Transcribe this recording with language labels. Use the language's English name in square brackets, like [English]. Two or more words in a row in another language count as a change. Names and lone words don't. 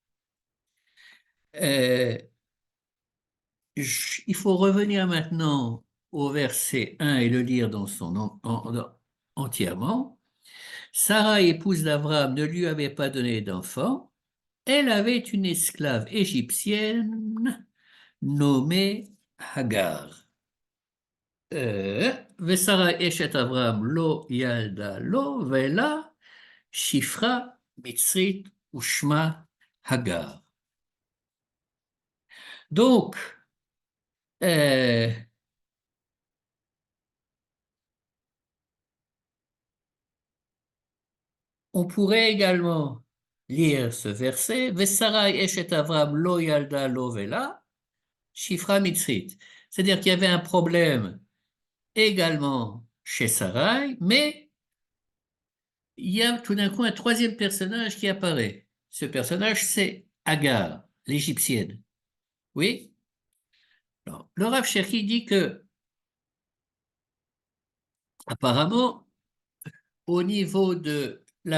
[French] Euh, il faut revenir maintenant au verset 1 et le lire dans entièrement. Sarah, épouse d'Abraham, ne lui avait pas donné d'enfant. Elle avait une esclave égyptienne nommée Hagar. [Hebrew] ושרה אשת אברהם לא ילדה לו ולה שפחה מצרית ושמה הגר. [French] Donc, euh, on pourrait également lire ce verset, [Hebrew] ושרי אשת אברם לא ילדה לו ולה, שפחה מצרית. [French] C'est-à-dire qu'il y avait un problème également chez Sarai, mais il y a tout d'un coup un troisième personnage qui apparaît. Ce personnage, c'est Agar, l'égyptienne. Oui? Alors, le Rav Cherki dit que, apparemment, au niveau de la